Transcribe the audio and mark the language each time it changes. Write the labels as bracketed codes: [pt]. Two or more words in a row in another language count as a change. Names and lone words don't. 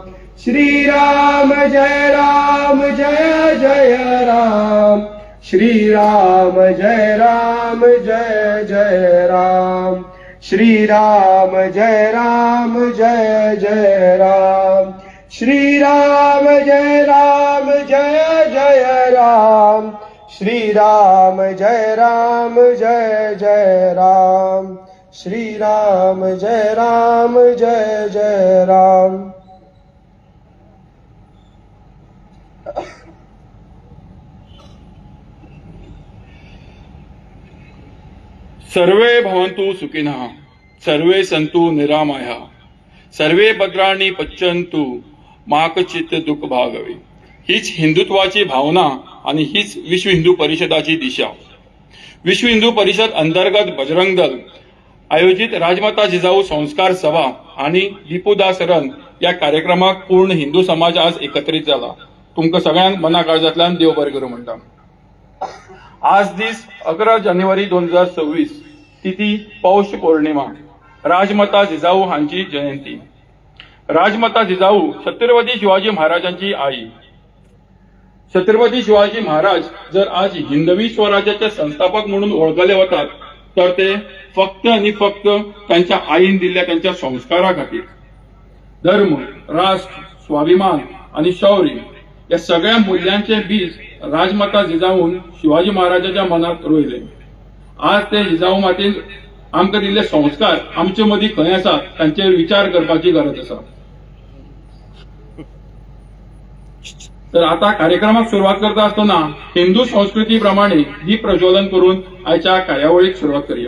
[sa] श्रीराम जय राम जय जय राम, श्रीराम जय राम जय जय राम, श्रीराम जय राम जय जय राम, श्रीराम जय राम जय जय राम, श्रीराम जय राम जय जय राम, श्रीराम जय राम जय जय राम. सर्वे भवन्तु सुखिनः, सर्वे सन्तु निरामयाः, सर्वे भद्राणि पश्यन्तु मा कचित् दुःख भागवे. [mr] हीच हिंदुत्वाची भावना आणि हीच विश्व हिंदू परिषदाची दिशा. विश्व हिंदू परिषद अंतर्गत बजरंग दल आयोजित राजमाता जिजाऊ संस्कार सभा आणि दीपोदासरण या कार्यक्रमाक पूर्ण हिंदू समाज आज एकत्रित झाला. [kok] तुमकां सगळ्यांक मना काळजांतल्यान देव बरें करूं म्हणटा. आज दीस 11 जानेवारी 2026 तिथी पौष पौर्णिमा, राजमाता जिजाऊ हांची जयंती. [mr] राजमाता जिजाऊ छत्रपती शिवाजी महाराजांची आई. छत्रपती शिवाजी महाराज जर आज हिंदवी स्वराज्याचे संस्थापक म्हणून ओळखले वतात तर ते फक्त आणि फक्त त्यांच्या आईन दिल्ल्या त्यांच्या संस्कारा खातीर. धर्म, राष्ट्र, स्वाभिमान आणि शौर्य या सगळ्या मूल्यांचे बीज राजमाता जिजाऊन शिवाजी महाराजांच्या मनात रोयले. [kok] आज ते जिजाऊ मातेन आमकां दिल्ले संस्कार आमचे मदीं खंय आसात तांचेर विचार करपाची गरज आसा. तर आता कार्यक्रमाक सुरुवात करता आसतना हिंदू संस्कृती प्रमाणे दीप प्रज्वलन करून आयच्या कार्यावळीक सुरुवात करूया.